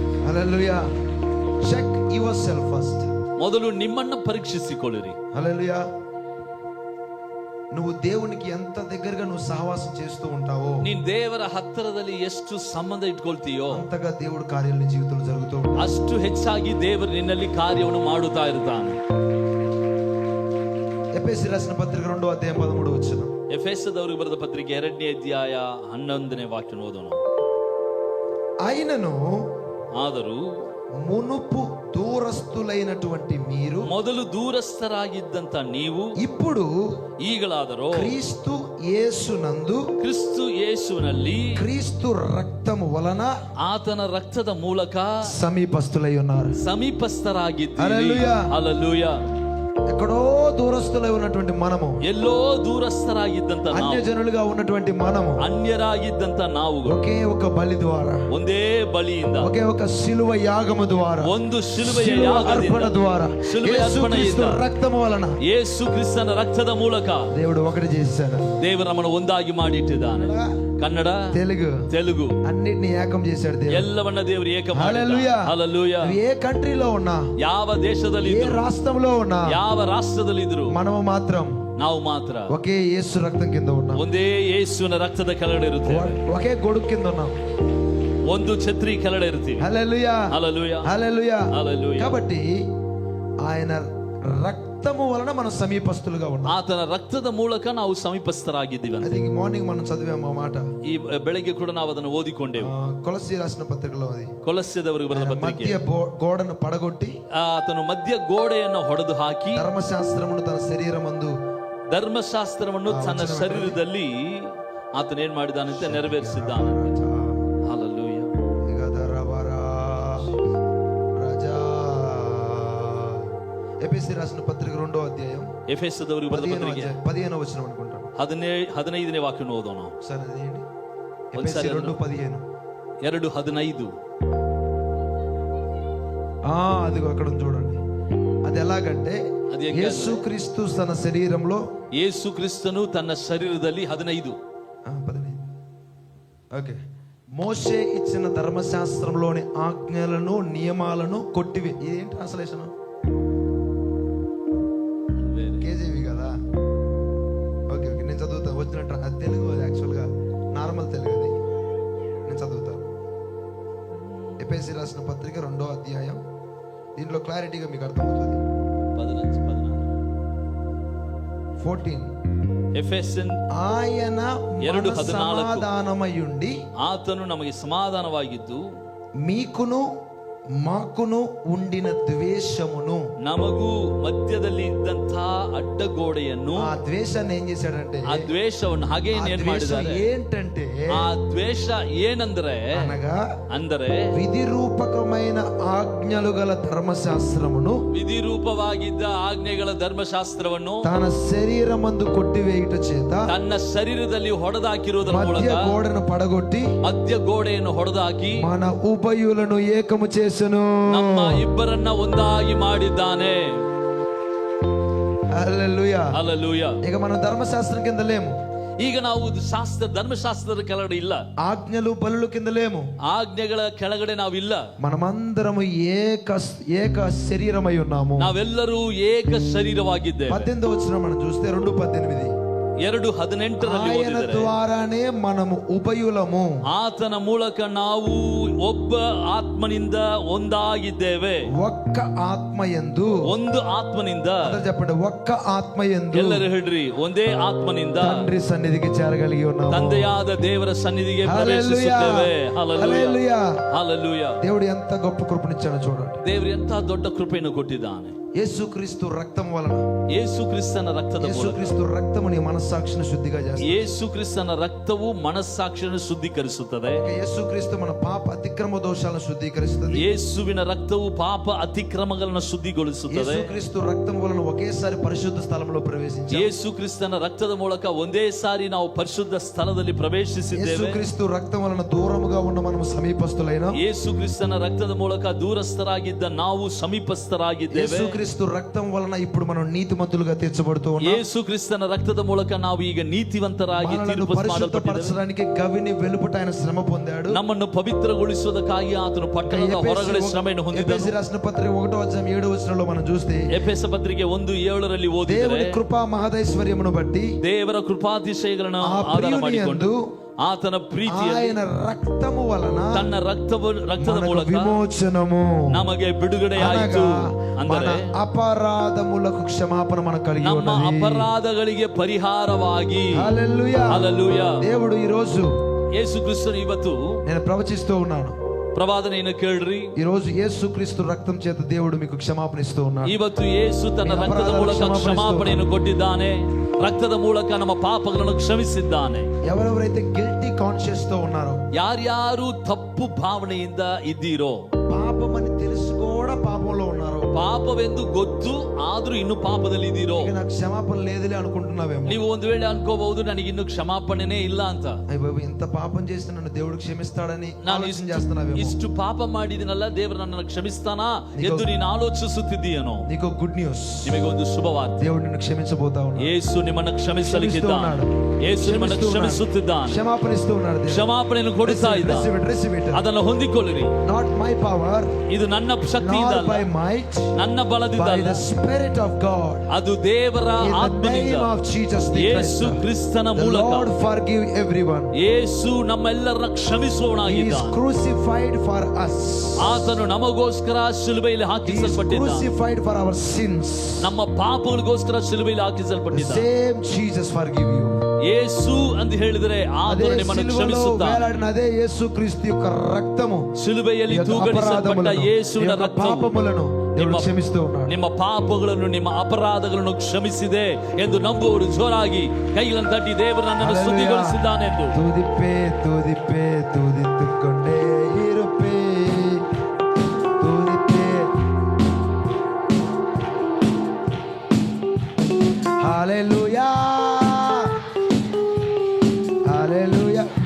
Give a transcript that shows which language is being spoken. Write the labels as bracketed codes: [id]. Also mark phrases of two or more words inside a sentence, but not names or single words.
[te] హల్లెలూయా. [en] check your self first. [kn] ಮೊದಲು ನಿಮ್ಮನ್ನ ಪರೀಕ್ಷಿಸಿಕೊಳ್ಳಿರಿ. [te] హల్లెలూయా. నువ్వు దేవునికి ఎంత దగ్గరగా నువ్వు సహవాసం చేస్తూ ఉంటావో, [kn] ನೀನ್ ದೇವರ ಹತ್ತಿರದಲ್ಲಿ ಎಷ್ಟು ಸಂಬಂಧ ಇಟ್ಕೊಳ್ತೀಯೋ [te] అంతగా దేవుడు కార్యాలు నీ జీవితంలో జరుగుతూ ఉంటాయి. [kn] ಅಷ್ಟು ಹೆಚ್ಚಾಗಿ ದೇವರು ನಿನ್ನಲ್ಲಿ ಕಾರ್ಯವನ್ನು ಮಾಡುತ್ತಾ ಇರ್ತಾನೆ. [te] ఎఫెసీ రాసిన పత్రిక 2వ అధ్యాయం 13వ వచనం. [kn] ಎಫೆಸದವರಿಗೆ ಬರೆದ ಪತ್ರಿಕೆ 2ನೇ ಅಧ್ಯಾಯ 11ನೇ ವಾಕ್ಯ ಓದೋಣ. [te] ఆయనను [kn] ಆದರೂ [te] మునుపు దూరస్తులైనటువంటి మీరు, [kn] ಮೊದಲು ದೂರಸ್ಥರಾಗಿದ್ದಂತ ನೀವು [te] ఇప్పుడు [kn] ಈಗಲಾದರೂ [te] క్రీస్తు యేసునందు, [kn] ಕ್ರಿಸ್ತು ಯೇಸುವಿನಲ್ಲಿ [te] క్రీస్తు రక్తము వలన [kn] ಆತನ ರಕ್ತದ ಮೂಲಕ [te] సమీపస్తులై ఉన్నారు. [kn] ಸಮೀಪಸ್ಥರಾಗಿದ್ದೀರಿ. ಹಲ್ಲೆಲೂಯಾ. ಹಲ್ಲೆಲೂಯಾ. [te] ఎక్కడో దూరస్తులై ఉన్నటువంటి మనము, [kn] ಎಲ್ಲೋ ದೂರಸ್ಥರಾಗಿದ್ದಂತ [te] అన్య [kn] ನಾವು, [te] జనులుగా ఉన్నటువంటి మనము, [kn] ಅನ್ಯರಾಗಿದ್ದಂತ ನಾವು [te] ఒకే ఒక బలి ద్వారా, [kn] ಒಂದೇ ಬಲಿಯಿಂದ, [te] ఒకే ఒక శిలువ యాగము ద్వారా, [kn] ಒಂದು ಶಿಲುಬೆಯ [te] శిలువ [kn] ಯಾಗದಿಂದ, [te] అర్పణ ద్వారా, [kn] ಶಿಲುಬೆಯ [te] యేసుక్రీస్తు [kn] ಅರ್ಪಣೆಯಿಂದ, [te] రక్తము వలన [kn] ಯೇಸು ಕ್ರಿಸ್ತನ ರಕ್ತದ ಮೂಲಕ [te] దేవుడు ఒకటి చేశాడు. [kn] ದೇವರು ನಮ್ಮನ್ನು ಒಂದಾಗಿ ಮಾಡಿಟ್ಟಿದ್ದಾನೆ. ಕನ್ನಡ, [te] తెలుగు అన్నిటిని ఏకం చేశాడు దేవుడు. [kn] ಎಲ್ಲವನ್ನ ದೇವರು ಏಕ [te] హల్లెలూయా. [kn] ಹಲ್ಲೆಲೂಯಾ. [te] నువ్వు ఏ కంట్రీలో ఉన్నా, [kn] ಯಾವ ದೇಶದಲ್ಲಿ [te] ఏ [kn] ಇದ್ರು, [te] రాష్ట్రంలో ఉన్నా, [kn] ಯಾವ ರಾಷ್ಟ್ರದಲ್ಲಿ ಇದ್ರು, [te] మనము మాత్రం [kn] ನಾವು ಮಾತ್ರ [te] ఒకే యేసు రక్తం కింద ఉన్నాం, [kn] ಒಂದೇ ಯೇಸುವಿನ ರಕ್ತದ ಕೆಳಗಡೆ ಇರುತ್ತೇವೆ. [te] ఒకే గొడుగు కింద ఉన్నాం. [kn] ಒಂದು ಛತ್ರಿ ಕೆಳಗಡೆ ಇರ್ತೀವಿ. [te] హల్లెలూయా, హల్లెలూయా. హల్లెలూయా. హల్లెలూయా. కాబట్టి ఆయన రక్తము వలన మనం సమీపస్తులుగా ఉన్నాం. [kn] ಆತನ ರಕ್ತದ ಮೂಲಕ ನಾವು ಸಮೀಪಸ್ಥರಾಗಿದ್ದೀವಿ ಅಂತ. [te] అది మార్నింగ్ మనం చదివాము ఆ మాట. [kn] ಈ ಬೆಳಗ್ಗೆ ಕೂಡ ನಾವು ಅದನ್ನು ಓದಿಕೊಂಡೆವು. [te] కొలస్సీ రాసిన పత్రికలో అది. [kn] ಕೊಲಸ್ಸೆದವರಿಗೆ ಬರೆದ ಪತ್ರಿಕೆ. [te] మధ్య గోడను పడగొట్టి, [kn] ಆತನು ಮಧ್ಯ ಗೋಡೆಯನ್ನು ಹೊಡೆದು ಹಾಕಿ [te] ధర్మశాస్త్రమును తన శరీరమందు, [kn] ಧರ್ಮಶಾಸ್ತ್ರವನ್ನು ತನ್ನ ಶರೀರದಲ್ಲಿ ಆತನ ಏನ್ ಮಾಡಿದಾನಂತೆ ನೆರವೇರಿಸಿದ್ದಾನೆ. ಹಲ್ಲೆಲೂಯಾ. [te] ఎఫెసీ రాసిన పత్రిక 2వ అధ్యాయం [kn] ಎಫೆಸದವರಿಗೆ ಬರೆದ ಪತ್ರಿಕೆ [te] 15వ వచనం అనుకుంటాను. [kn] 15ನೇ ವಾಕ್ಯ ಓದೋಣ. [te] సరే అదేంటి? ఎఫెసీ 2:15. 2:15. అది అక్కడ ఉంది చూడండి. అది ఎలాగంటే, యేసుక్రీస్తు తన శరీరంలో, [kn] ಯೇಸು ಕ್ರಿಸ್ತನು ತನ್ನ ಶರೀರದಲ್ಲಿ 15. [te] ఓకే, మోషే ఇచ్చిన ధర్మశాస్త్రంలోని ఆజ్ఞలను, నియమాలను కొట్టివి. ఇదేంటి ట్రాన్స్లేషన్? కేజీవి కదా. [en] okay okay, [te] నేను చదువుతాను. వచ్చినట్టు అది తెలుగు, అది [en] actually normal [te] తెలుగు, అది నేను చదువుతాను. ఎఫెసీ రాసిన పత్రిక 2వ అధ్యాయం, దీంట్లో క్లారిటీగా మీకు అర్థమవుతుంది. 14. [kn] ಎಫೆಸನ್ [te] ఆయన మన సమాధానమయుండి, [kn] ಆತನು ನಮಗೆ ಸಮಾಧಾನವಾಗಿದ್ದು, [te] మీకును మాకును ఉండిన ద్వేషమును, [kn] ನಮಗೂ ಮಧ್ಯದಲ್ಲಿ ಇದ್ದಂತಹ ಅಡ್ಡಗೋಡೆಯನ್ನು, [te] ఆ ద్వేషాన్ని ఏం చేశాడంటే, [kn] ಆ ದ್ವೇಷವನ್ನು ಹಾಗೆ ಏನ್ ಮಾಡಿದ್ದಾರೆ [te] ఏంటంటే, [kn] ಆ ದ್ವೇಷ ಏನಂದ್ರೆ, [te] అనగా [kn] ಅಂದರೆ [te] విధిరూపకమైన ఆజ్ఞలు గల ధర్మశాస్త్రమును, [kn] ವಿಧಿರೂಪವಾಗಿದ್ದ ಆಜ್ಞೆಗಳ ಧರ್ಮಶಾಸ್ತ್ರವನ್ನು [te] తన శరీరమందు కొట్టివేయుట చేత, [kn] ತನ್ನ ಶರೀರದಲ್ಲಿ ಹೊಡೆದಾಕಿರುವುದರ [te] మధ్య [kn] ಮೂಲಕ [te] గోడను పడగొట్టి, [kn] ಮಧ್ಯ ಗೋಡೆಯನ್ನು ಹೊಡೆದಾಕಿ [te] మన ఉభయులను ఏకము చేసెను. [kn] ನಮ್ಮ ಇಬ್ಬರನ್ನ ಒಂದಾಗಿ ಮಾಡಿದ್ದಾನೆ. [te] హల్లెలూయా. హల్లెలూయా. ఇక మనం ధర్మశాస్త్రం కింద లేము. [kn] ಈಗ ನಾವು ధర్మశాస్త్ర ಕೆಳಗಡೆ ಇಲ್ಲ, [te] ఆజ్ఞలు బలులు కింద లేము, [kn] ಆಜ್ಞೆಗಳ ಕೆಳಗಡೆ ನಾವಿಲ್ಲ. [te] మనమందరము ఏక శరీరమై ఉన్నాము. [kn] ನಾವೆಲ್ಲರೂ ಏಕ ಶರೀರವಾಗಿದ್ದೇವೆ. [te] 18వ వచనం మనం చూస్తే 2:18 2:18 ఆయన ద్వారానే మనము ఉభయులము. [kn] ಆತನ ಮೂಲಕ ನಾವು ಒಬ್ಬ ಆತ್ಮನಿಂದ ಒಂದಾಗಿದ್ದೇವೆ. [te] ఒక్క ఆత్మయందు, [kn] ಒಂದು ಆತ್ಮನಿಂದ, [te] అందరూ చెప్పండి, ఒక్క ఆత్మయందు [kn] ಎಲ್ಲರೂ ಹೇಳ್ರಿ, ಒಂದೇ ಆತ್ಮನಿಂದ [te] తండ్రి సన్నిధికి చేరగలిగి ఉన్నాము. [kn] ತಂದೆಯಾದ ದೇವರ ಸನ್ನಿಧಿಗೆ ಪ್ರವೇಶಿಸುತ್ತೇವೆ. [te] హల్లెలూయా. [kn] ಹಲ್ಲೆಲೂಯಾ. [te] దేవుడు ఎంత గొప్ప కృపనిచ్చాడో చూడండి. [kn] ದೇವರು ಎಂತ ದೊಡ್ಡ ಕೃಪೆಯನ್ನು ಕೊಟ್ಟಿದ್ದಾನೆ. [te] యేసుక్రీస్తు రక్తం వలన, [kn] ಯೇಸು ಕ್ರಿಸ್ತನ ರಕ್ತದ ಮೂಲಕ, [te] యేసుక్రీస్తు రక్తము నీ మనస్సాక్షిని శుద్ధిగా చేస్తుంది. [kn] ಯೇಸು ಕ್ರಿಸ್ತನ ರಕ್ತವು ಮನಸ್ಸಾಕ್ಷಿಯನ್ನು ಶುದ್ಧೀಕರಿಸುತ್ತದೆ. [te] యేసుక్రీస్తు మన పాప అతిక్రమ దోషాలను శుద్ధీకరిస్తుంది. [kn] ಯೇಸುವಿನ ರಕ್ತವು ಪಾಪ ಅತಿಕ್ರಮಗಳನ್ನು ಶುದ್ಧಿಗೊಳಿಸುತ್ತದೆ. [te] యేసుక్రీస్తు రక్తం వలన ఒకేసారి పరిశుద్ధ స్థలంలో ప్రవేశించాము. [kn] ಯೇಸು ಕ್ರಿಸ್ತನ ರಕ್ತದ ಮೂಲಕ ಒಂದೇ ಸಾರಿ ನಾವು ಪರಿಶುದ್ಧ ಸ್ಥಳದಲ್ಲಿ ಪ್ರವೇಶಿಸಿದ್ದೇವೆ. [te] యేసుక్రీస్తు రక్తం వలన దూరముగా ఉన్న మనము సమీపస్తులైన, [kn] ಯೇಸು ಕ್ರಿಸ್ತನ ರಕ್ತದ ಮೂಲಕ ದೂರಸ್ಥರಾಗಿದ್ದ ನಾವು ಸಮೀಪಸ್ಥರಾಗಿದ್ದೇವೆ. [te] యేసుక్రీస్తు రక్తం వలన ఇప్పుడు మనం నీతిమంతులుగా తీర్చబడుతూ ఉన్నాం. [kn] ಯೇಸು ಕ್ರಿಸ್ತನ ರಕ್ತದ ಮೂಲಕ ನಾವು ಈಗ ನೀತಿವಂತರಾಗಿ ತೀರ್ಪು ಮಾಡಲ್ಪಟ್ಟಿದ್ದೇವೆ. [te] పరిశుద్ధపరచడానికి గవిని వెలుపట ఆయన శ్రమ పొందాడు. [kn] ನಮ್ಮನ್ನು ಪವಿತ್ರಗೊಳಿಸುವುದಕ್ಕಾಗಿ ಆತನು ಪಟ್ಟಣದ ಹೊರಗಡೆ ಶ್ರಮೆಯನ್ನು ಹೊಂದಿದನು. [te] ఎఫెసీ రాసిన పత్రిక 1:7 మనం చూస్తే, [kn] ಎಫೆಸ ಪತ್ರಿಕೆ 1:7 ಓದಿದರೆ, [te] దేవుని కృపా మహదైశ్వర్యమును బట్టి [kn] ದೇವರ ಕೃಪಾತಿಶಯಗಳನ್ನು [te] ఆ [kn] ಆಧಾರ [te] ప్రియుని [kn] ಮಾಡಿಕೊಂಡು [te] యందు [kn] ಆತನ ಪ್ರೀತಿಯಲ್ಲಿ [te] ఆయన రక్తము వలన [kn] ತನ್ನ ರಕ್ತದ [te] మనకు [kn] ಮೂಲಕ [te] విమోచనము, [kn] ನಮಗೆ ಬಿಡುಗಡೆ ಆಯಿತು. [te] మన [kn] ಅಂದರೆ [te] అపరాధములకు క్షమాపణ మనకు కలిగి [kn] ನಮ್ಮ [te] ఉన్నది. [kn] ಅಪರಾಧಗಳಿಗೆ ಪರಿಹಾರವಾಗಿ. [te] హల్లెలూయా. [kn] ಹಲ್ಲೆಲೂಯಾ. [te] దేవుడు ఈ రోజు, [kn] ಯೇಸು ಕ್ರಿಸ್ತನು ಇವತ್ತು [te] నేను ప్రవచిస్తూ ఉన్నాను, [kn] ಪ್ರವಾದನೆಯನ್ನು ಕೇಳ್ರಿ. [te] ఈ రోజు యేసుక్రీస్తు రక్తం చేత దేవుడు మీకు క్షమాపణ ఇస్తూ ఉన్నాడు. [kn] ಇವತ್ತು ಯೇಸು ತನ್ನ ರಕ್ತದ ಮೂಲಕ ಕ್ಷಮಾಪಣೆಯನ್ನು ಕೊಟ್ಟಿದ್ದಾನೆ. ರಕ್ತದ ಮೂಲಕ ನಮ್ಮ ಪಾಪಗಳನ್ನು ಕ್ಷಮಿಸಿದ್ದಾನೆ. [te] ఎవరెవరైతే [en] guilty conscious [te] తో ఉన్నారో, [kn] ಯಾರ್ಯಾರು ತಪ್ಪು ಭಾವನೆಯಿಂದ ಇದ್ದೀರೋ, [te] పాపమని తెలిసి కూడా పాపంలో ఉన్నారో, [kn] ಪಾಪವೆಂದು ಗೊತ್ತು ಆದ್ರೂ ಇನ್ನು ಪಾಪದಲ್ಲಿ ಇದ್ದೀರೋ, [te] ఇక నాకు క్షమాపణ లేదులే అనుకుంటున్నావేమో. [kn] ನೀವು ಒಂದು ವೇಳೆ ಅನ್ಕೋಬಹುದು ನನಗೆ ಇನ್ನು ಕ್ಷಮಾಪಣೆನೇ ಇಲ್ಲ ಅಂತ. [te] అయ్య బాబు, ఇంత పాపం చేస్తే నన్ను దేవుడు క్షమిస్తాడని [kn] ನಾನು [te] ఆలోచన చేస్తున్నావేమో. [kn] ಇಷ್ಟು ಪಾಪ ಮಾಡಿದಿನಲ್ಲ, ದೇವರು ನನ್ನನ್ನು ಕ್ಷಮಿಸ್ತಾನಾ ಎಂದು ನೀನು ಆಲೋಚಿಸುತ್ತಿದ್ದೀಯನೋ. [te] నీకు [en] good news, [kn] ನಿಮಗೊಂದು ಶುಭವಾರ್ತೆ. [te] దేవుడు నిన్ను క్షమించబోతా ఉన్నాడు. [kn] ಯೇಸು ನಿಮ್ಮನ್ನು ಕ್ಷಮಿಸಲಿಕ್ಕಿದ್ದಾನೆ. ಯೇಸು ನಿಮ್ಮನ್ನು ಕ್ಷಮಿಸುತ್ತಿದ್ದಾನೆ. [te] క్షమాపణ ఇస్తూ ఉన్నాడు. [kn] ಕ್ಷಮಾಪಣೆಯನ್ನು ಕೊಡ್ತಾ ಇದ್ದಾನೆ. ಅದನ್ನು ಹೊಂದಿಕೊಳ್ಳಿರಿ. [en] not my power, [kn] ಇದು ನನ್ನ ಶಕ್ತಿಯಿಂದ [en] not [kn] ಅಲ್ಲ, [en] by might, [kn] ನನ್ನ ಬಲದಿಂದ [en] by [kn] ಅಲ್ಲ, [en] the spirit of God. [kn] ಅದು ದೇವರ [en] In the [kn] ಆತ್ಮನಿಂದ. [en] name of Jesus the [kn] ಯೇಸು [en] Christ, [kn] ಕ್ರಿಸ್ತನ [en] the [kn] ಮೂಲಕ [en] Lord forgive everyone. [kn] ಯೇಸು ನಮ್ಮೆಲ್ಲರನ್ನ [en] He is [kn] ಕ್ಷಮಿಸುವವನಾಗಿದ್ದಾನೆ. [en] crucified for us. [kn] ಆತನು ನಮಗೋಸ್ಕರ ಶಿಲುಬೆಯಲ್ಲಿ [en] He is [kn] ಹಾಕಿಸಲ್ಪಟ್ಟಿದ್ದಾನೆ. [en] crucified for our sins. [kn] ನಮ್ಮ ಪಾಪಗಳಿಗೋಸ್ಕರ ಶಿಲುಬೆಯಲ್ಲಿ [en] The [kn] ಹಾಕಿಸಲ್ಪಟ್ಟಿದ್ದಾನೆ. [en] same Jesus forgive you. [kn] ಯೇಸು ಅಂತ ಹೇಳಿದರೆ [te] అదే [kn] ಆತನು ನಿಮ್ಮನ್ನು [te] సిలువలో [kn] ಕ್ಷಮಿಸುತ್ತಾನೆ. [te] వేలాడిన అదే యేసుక్రీస్తు యొక్క రక్తము, [kn] ಶಿಲುಬೆಯಲ್ಲಿ [te] ఈ యొక్క [kn] ತೂಗಡಿಸಲ್ಪಟ್ಟ [te] అపరాధములను, ఈ [kn] ಯೇಸುವಿನ [te] యొక్క [kn] ರಕ್ತವು [te] పాపములను దేవుడు క్షమిస్తూ ఉన్నాడు. [kn] ನಿಮ್ಮ ಪಾಪಗಳನ್ನು, ನಿಮ್ಮ ಅಪರಾಧಗಳನ್ನು ಕ್ಷಮಿಸಿದೆ ಎಂದು ನಂಬುವವರು ಜೋರಾಗಿ ಕೈಗಳನ್ನು ತಟ್ಟಿ ದೇವರು ನನ್ನನ್ನು ಶುದ್ಧಿಗೊಳಿಸಿದ್ದಾನೆ ಎಂದು. [ta] துடிப்பே துடிப்பே துடித்துக்கொண்டே இருப்பே, துடிப்பே. [te] హల్లెలూయా, హల్లెలూయా.